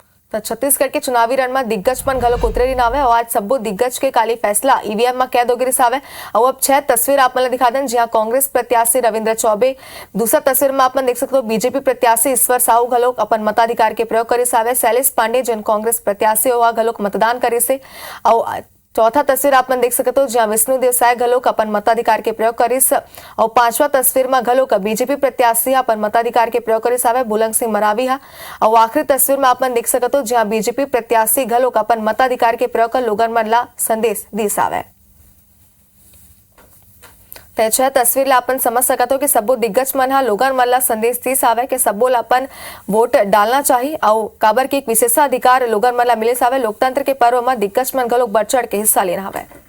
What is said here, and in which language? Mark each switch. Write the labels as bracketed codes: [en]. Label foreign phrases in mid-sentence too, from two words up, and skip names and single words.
[hne] तो छत्तीसगढ़ के चुनावी रण में दिग्गज पण घलोक उतरेली नावे और आज सब्बो दिग्गज के काली फैसला ईवीएम में कैद होगी सावे और अब 6 तस्वीर आप मन दिखा दें जहां कांग्रेस प्रत्याशी रविंद्र चौबे दूसरा तस्वीर में आप देख सकते हो बीजेपी प्रत्याशी ईश्वर साहू घलोक अपन मताधिकार के प्रयोग करे सावे शैलेश पांडे जिन कांग्रेस प्रत्याशी हुआ घलोक मतदान करे से और चौथा तस्वीर आप देख सकते हो जहां विष्णु देवसाय घलोक अपन मताधिकार के प्रयोग करिस और पांचवा तस्वीर में घलोक बीजेपी प्रत्याशी अपन मताधिकार के प्रयोग करिस आवे बुलंग सिंह मरावी हा और आखिरी तस्वीर में आप देख सकते हो जहां बीजेपी प्रत्याशी घलोक अपन मताधिकार के प्रयोग कर लोगन मन ला संदेश दिस आवे। ते 6 तस्वीर ला अपन समझ सकते हो कि सब्बो दिग्गज मन हा लोगन मन ला संदेश दिस आवे कि सब्बो ला अपन वोट डालना चाहिए और काबर के एक विशेषाधिकार लोगन मन ला मिले सावे लोकतंत्र के पर्व में दिग्गज मन घलोक बढ़ चढ़ के हिस्सा लेना हवे।